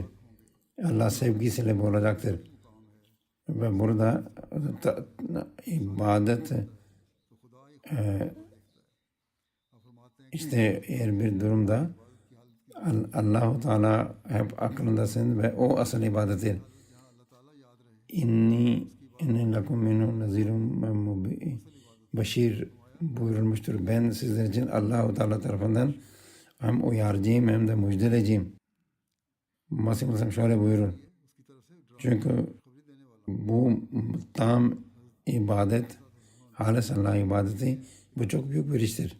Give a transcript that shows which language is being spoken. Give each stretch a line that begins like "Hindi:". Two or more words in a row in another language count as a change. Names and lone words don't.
Turkish: Allah sevgisiyle olacaktır. Ve burada ibadet işte eğer bir durumda Allah-u Teala hep aklındasın ve o asıl ibadettir.
Arabic: إني لكم منه نذير بشير buyurulmuştur.
Turkish: Ben sizler için Allah-u Teala tarafından hem uyarıcıyım hem de müjdeleciyim. Masih Musa şöyle buyurur. Çünkü bu tam ibadet, halis Allah ibadeti bu çok büyük bir iştir.